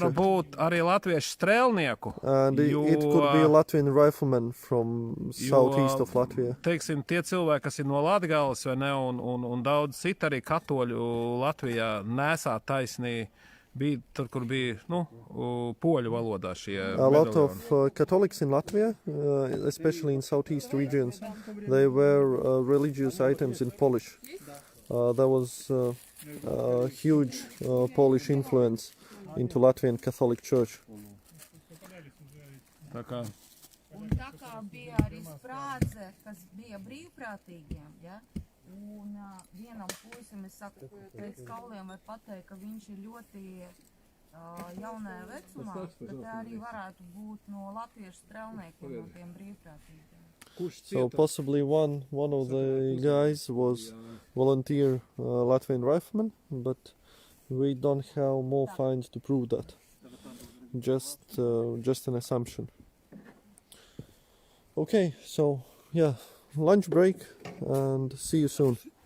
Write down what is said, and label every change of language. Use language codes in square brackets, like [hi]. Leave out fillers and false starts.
[lv] var būt arī latviešu strēlnieku. [en] And it could be a Latvian rifleman from southeast of Latvia. [lv] Teiksim, tie cilvēki, kas ir no Latgales, vai ne, un daudz citu arī katoļu Latvijā nesā taisnī, bija tur, kur bija, poļu valodā šie [en] A lot [lv] medaļoni. [en] of Catholics in Latvia, especially in southeast regions, they wear religious items in Polish. There was a huge Polish influence into Latvian Catholic Church. [lv] Tā kā Un tā kā bija arī sprādze, kas bija brīvprātīgiem, ja? Un vienam puisim, es saku, pēc kauliem var pateikt, ka viņš ir ļoti jaunajā vecumā, bet te arī varētu būt no latviešu strelniekiem, no tiem brīvprātīgiem. [en] So possibly one of the guys was volunteer Latvian Rifleman, but we don't have more finds to prove that. Just an assumption. Okay, so yeah, lunch break and see you soon.